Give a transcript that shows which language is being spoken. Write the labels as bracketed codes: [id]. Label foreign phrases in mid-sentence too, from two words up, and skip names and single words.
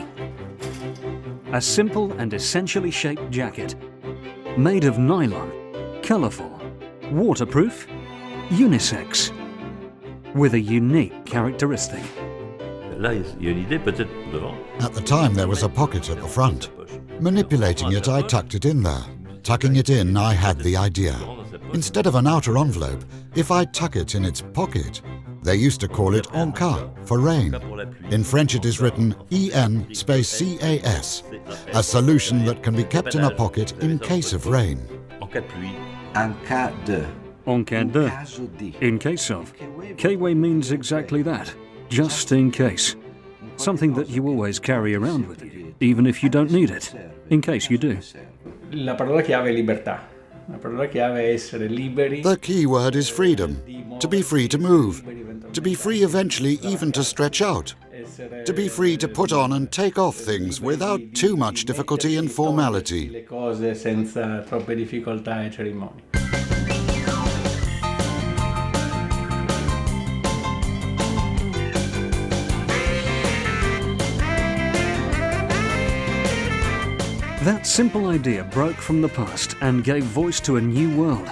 [en] A simple and essentially shaped jacket, made of nylon, colourful, waterproof, unisex, with a unique characteristic. At the time, there was a pocket at the front. Manipulating it, I tucked it in there. Tucking it in, I had the idea. Instead of an outer envelope, if I tuck it in its pocket, they used to call it [fr] en cas, [en] for rain. In French it is written EN space CAS, a solution that can be kept in a pocket in case of rain. [fr] En cas de. En cas de. [en] In case of. K-way means exactly that. Just in case. Something that you always carry around with you, even if you don't need it, in case you do. [it] La parola chiave è libertà. La parola chiave è essere liberi. [en] The key word is freedom. To be free to move. To be free eventually even to stretch out. To be free to put on and take off things without too much difficulty and formality. [it] Le cose senza troppe difficoltà e cerimonie. [en] That simple idea broke from the past and gave voice to a new world.